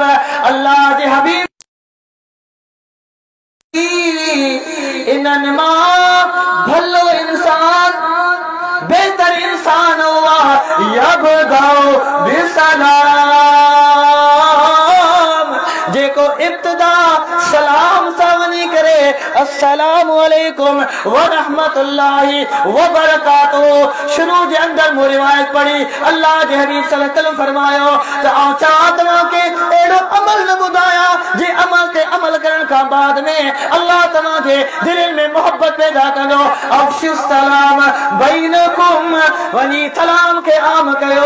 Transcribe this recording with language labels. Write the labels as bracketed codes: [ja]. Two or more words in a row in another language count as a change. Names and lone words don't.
[sd] अल्लाह जे हबीब इन्हनि मां भलो इंसान बेहतर इंसान हुआ [ar] يبدأ بالسلام [sd] जेको इब्तिदा सलाम सां वञी करे [ar] السلام عليكم ورحمة الله وبركاته [sd] शुरू जे अंदर मु रिवायत पढ़ी अल्लाह जे हबीब [ar] صلى الله عليه وسلم [sd] फरमायो त आउं चाहां तव्हां खे अहिड़ो अमल न ॿुधाया जे अमल ते अमल करण खां बाद में अल्लाह तव्हां खे दिलनि में मोहब्बत पैदा कंदो। [ar] أفشوا السلام بينكم [sd] वञी सलाम खे आम कयो।